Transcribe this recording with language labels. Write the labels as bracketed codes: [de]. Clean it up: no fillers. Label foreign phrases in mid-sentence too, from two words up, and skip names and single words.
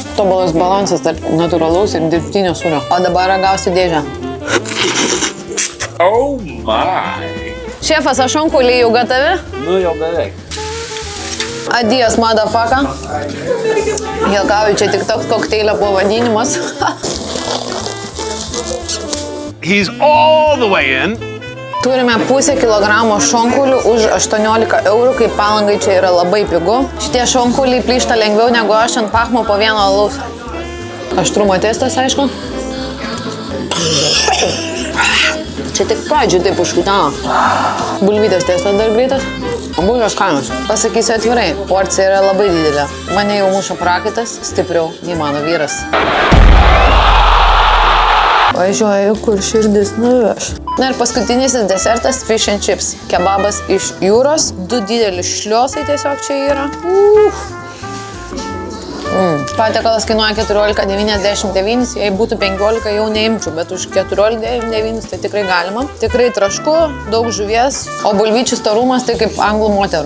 [lt] Tobulas balansas tarp natūralaus ir dirbtinio sūrio. O dabar ragausiu dėžę. [en] Oh my! [lt] Šefas, aš šonkulį jau gatavi? Nu, jau beveik. Adijas, motherfucker. Juokauju, čia tik toks kokteilio pavadinimas. [en] He's all the way in. [lt] Turime pusę kilogramo šonkulių už 18 eurų, kai Palangai čia yra labai pigu. Šitie šonkuliai plyšta lengviau negu aš ant pachmo po vieno alaus. Aštrumo testas, aišku. Čia tik pradžių taip užkutano. Bulvytės testas dar greitas. Bulvės skanios. Pasakysiu atvirai, porcija yra labai didelė. Mane jau muša prakaitas stipriau nei mano vyras. Važiuoju, kur širdis nuveš. Na ir paskutinysis desertas [en] fish and chips. [lt] Kebabas iš jūros. 2 dideli šliosai tiesiog čia yra. Patiekalas kainuoja 14,99, jei būtų 15 jau neimčiau, bet už 14,99 tai tikrai galima. Tikrai trašku, daug žuvies, o bulvyčių storumas tai kaip anglų moterų.